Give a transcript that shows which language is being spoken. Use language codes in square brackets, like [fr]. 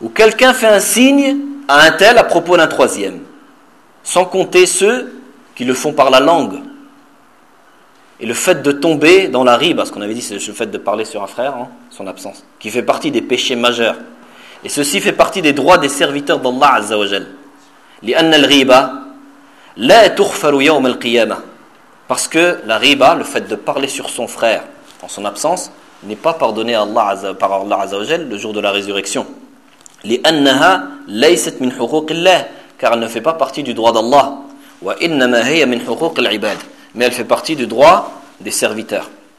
[fr] Ou quelqu'un fait un signe à un tel à propos d'un troisième, sans compter ceux qui le font par la langue. Et le fait de tomber dans la riba, ce qu'on avait dit, c'est le fait de parler sur un frère, hein, son absence, qui fait partie des péchés majeurs. Et ceci fait partie des droits des serviteurs d'Allah [ar] Azza wa Jal. لأن الغيبة لا تغفر يوم القيامة. [fr] Parce que la riba, le fait de parler sur son frère en son absence, n'est pas pardonné à Allah Azza, par Allah [ar] Azza wa Jal [fr] le jour de la résurrection. [ar] لأنها ليست من حقوق الله [fr] car elle ne fait pas partie du droit d'Allah [ar] وَإِنَّمَا هِيَ مِنْ حُقُوقِ الْعِبَادِ [fr] Mais elle fait partie du droit des serviteurs.